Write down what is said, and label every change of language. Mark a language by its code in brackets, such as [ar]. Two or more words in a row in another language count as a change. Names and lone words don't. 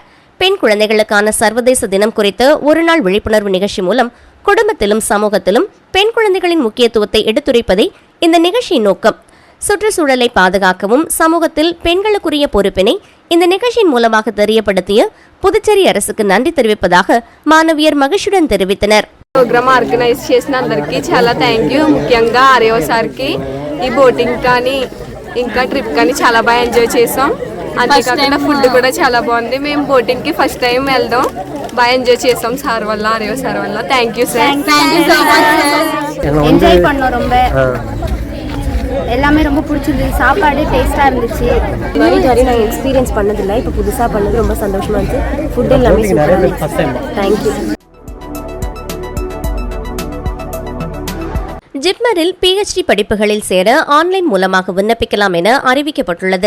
[ta] பெண் குழந்தைகளுக்கான சர்வதேச தினம் குறித்த ஒருநாள் விழிப்புணர்வு நிகழ்ச்சி மூலம் குடும்பத்திலும் சமூகத்திலும் பெண் குழந்தைகளின் முக்கியத்துவத்தை எடுத்துரைப்பதே இந்த நிகழ்ச்சியின் நோக்கம். சுற்றுச்சூழலை பாதுகாக்கவும் சமூகத்தில் பெண்களுக்குரிய பொறுப்பினை இந்த நிகழ்ச்சியின் மூலமாக தெரியப்படுத்திய புதுச்சேரி அரசுக்கு நன்றி தெரிவிப்பதாக மாணவியர் மகிழ்ச்சியுடன் தெரிவித்தனர். [te] ప్రోగ్రామ్ ఆర్గనైజ్ చేసిన అందరికీ చాలా [en] thank you. [te] ముఖ్యంగా ఆర్యో సార్కి ఈ బోటింగ్ కానీ ఇంకా ట్రిప్ కానీ చాలా బాగా ఎంజాయ్ చేసాం. అంతేకాకుండా ఫుడ్ కూడా చాలా బాగుంది. మేము బోటింగ్కి ఫస్ట్ టైం వెళ్దాం. బాగా ఎంజాய் చేసాం సార్ వల్ల, ఆర్యో సార్ వల్ల. [en] thank you sir. [ta] என்ஜாய் பண்ணோம். ரொம்ப எல்லாமே ரொம்ப பிடிச்சிருந்துச்சு. சாப்பாடு டேஸ்டா இருந்துச்சு. இதுவரை நாங்கள் எக்ஸ்பீரியன்ஸ் பண்ணதில்லை. இப்போ புதுசாக பண்ணது ரொம்ப சந்தோஷமா இருந்துச்சு. ஃபுட் எல்லாமே சூப்பராக இருந்துச்சு. தேங்க்யூ. ஜிப்மரில் PhD படிப்புகளில் சேர ஆன்லைன் மூலமாக விண்ணப்பிக்கலாம் என அறிவிக்கப்பட்டுள்ளது.